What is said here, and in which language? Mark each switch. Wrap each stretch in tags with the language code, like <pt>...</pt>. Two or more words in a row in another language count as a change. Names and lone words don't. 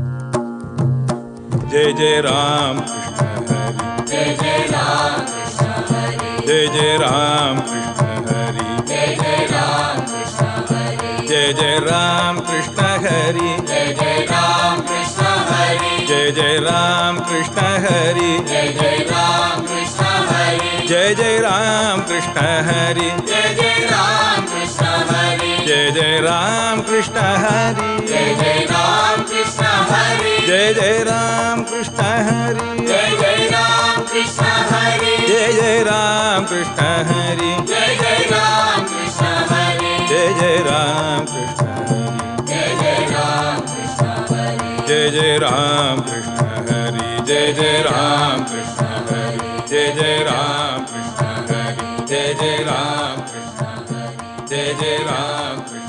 <mr>जय जय राम कृष्ण हरि, जय जय राम कृष्ण हरि, जय जय राम कृष्ण हरि, जय जय राम कृष्ण हरि, जय जय राम कृष्ण हरि, जय जय राम कृष्ण हरि, जय जय राम कृष्ण हरि, जय जय राम कृष्ण हरि, जय जय राम कृष्ण हरि, जय जय राम कृष्ण हरि, जय जय राम कृष्ण हरि, जय जय राम कृष्ण हरि, जय जय राम कृष्ण हरि, जय जय राम राम कृष्ण हरि जय जय राम कृष्ण हरि जय जय राम कृष्ण हरि जय जय राम कृष्ण हरि जय जय राम कृष्ण हरि जय जय राम कृष्ण हरि जय जय राम कृष्ण हरि जय जय राम कृष्ण हरि जय जय राम</mr>